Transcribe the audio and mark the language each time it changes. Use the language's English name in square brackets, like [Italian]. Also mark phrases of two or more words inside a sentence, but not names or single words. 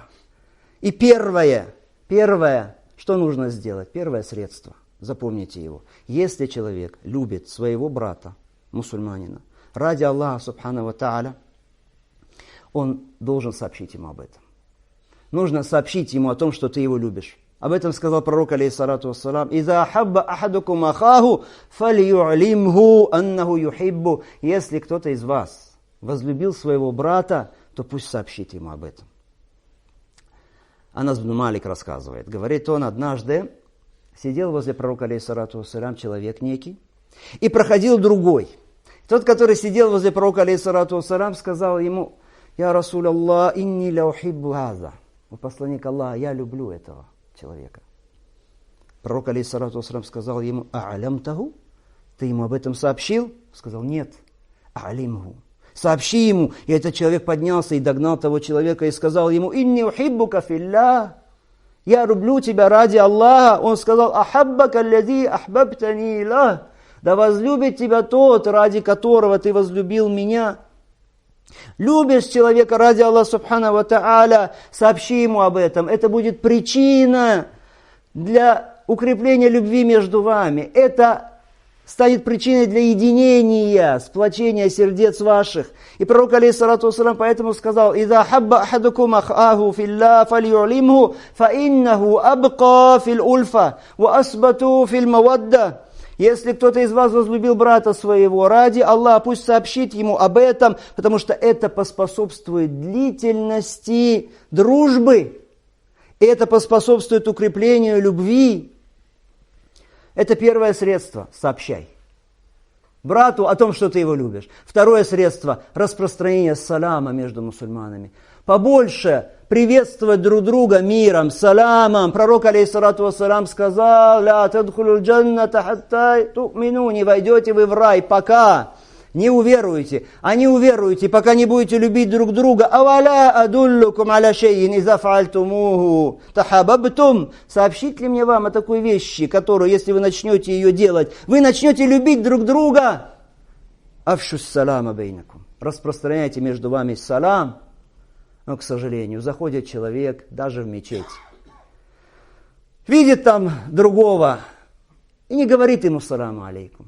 [Russian] И первое, что нужно сделать? Первое средство, запомните его. Если человек любит своего брата, мусульманина, ради Аллаха [Arabic] سبحانه وتعالى, [Russian] он должен сообщить ему об этом. Нужно сообщить ему о том, что ты его любишь. Об этом сказал пророк, [Arabic] عليه الصلاة والسلام إذا أحب أحدكم أخاه فليعلمه أنه يحبه». [Russian] Если кто-то из вас возлюбил своего брата, то пусть сообщит ему об этом. Анас ибн Малик рассказывает, говорит он, однажды сидел возле пророка, [Arabic] عليه الصلاة والسلام, [Russian] человек некий, и проходил другой. Тот, который сидел возле пророка, [Arabic] عليه الصلاة والسلام, [Russian] сказал ему, [Arabic] «يا رسول الله إني لأحب هذا». [Russian] О посланник Аллаха, я люблю этого человека. Пророк, [Arabic] عليه الصلاة والسلام, [Russian] сказал ему, «А'алямтаху?» Ты ему об этом сообщил? Сказал, нет. «А'алимху». Сообщи ему. И этот человек поднялся и догнал того человека и сказал ему, [Arabic] «إني أحبك في الله». [Russian] Я люблю тебя ради Аллаха. Он сказал, [Arabic] «أحبك الذي أحببتني له». [Russian] Да возлюбит тебя тот, ради которого ты возлюбил меня. Любишь человека ради Аллаха [Arabic] سبحانه وتعالى, [Russian] сообщи ему об этом. Это будет причина для укрепления любви между вами. Это станет причиной для единения, сплочения сердец ваших. И пророк, [Arabic] عليه الصلاة والسلام, [Russian] поэтому сказал, [Arabic] «إذا أحب أحدكم أخاه في الله فليعلمه فإنه أبقى في الألفة وأثبت في المودة». [Russian] Если кто-то из вас возлюбил брата своего ради Аллаха, пусть сообщит ему об этом, потому что это поспособствует длительности дружбы. И это поспособствует укреплению любви. Это первое средство. Сообщай брату о том, что ты его любишь. Второе средство – распространение салама между мусульманами. Побольше приветствовать друг друга миром, саламом. Пророк, [Arabic] عليه الصلاة والسلام, [Russian] сказал, [Arabic] «لا تدخلوا الجنة حتى تؤمنوا». [Russian] Не войдете вы в рай, пока не уверуете. А не уверуете, пока не будете любить друг друга. [Arabic] «أولا أدلكم على شيء إذا فعلتموه تحاببتم». [Russian] Сообщить ли мне вам о такой вещи, которую, если вы начнете ее делать, вы начнете любить друг друга? [Arabic] «أفشوا السلام بينكم». [Russian] Распространяйте между вами салам. Но, к сожалению, заходит человек даже в мечеть, видит там другого и не говорит ему [Arabic] السلام عليكم.